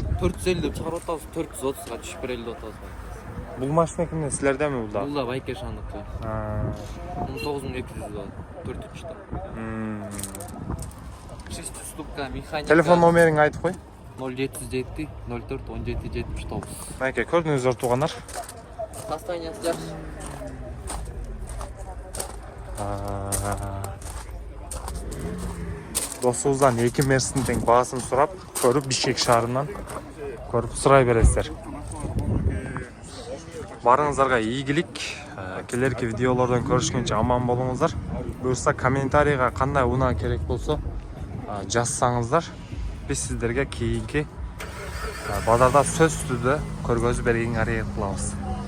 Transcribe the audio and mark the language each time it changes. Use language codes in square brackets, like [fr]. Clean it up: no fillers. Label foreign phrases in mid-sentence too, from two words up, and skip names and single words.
[ky] 450 деп чыгарып атабыз, 430га түшүп берели деп атабыз. Бул машина кимде, силердеби бул да? Бул да Байкешандыкы. 9200 да, 4-3 да. 6 ступка механика. Телефон номериңди айтып кой. 0707 04 17 79. [kk] Мәке, көрдіңіздер туғандар. Состояниесі жақсы. Досыңыздан 2 мерсін тең бағасын сұрап, көріп Бишкек шаарынан көріп сұрай бересіздер. [ky] Барыңыздарға ийгилик. Келерки видеолардан көрүшкөнчө аман болуңуздар. Буюрса комментарийга кандай унаа керек болсо жазсаңыздар, биз сиздерге кийинки базарда сөз түрдө көргөзүп бергенге аракет кылабыз.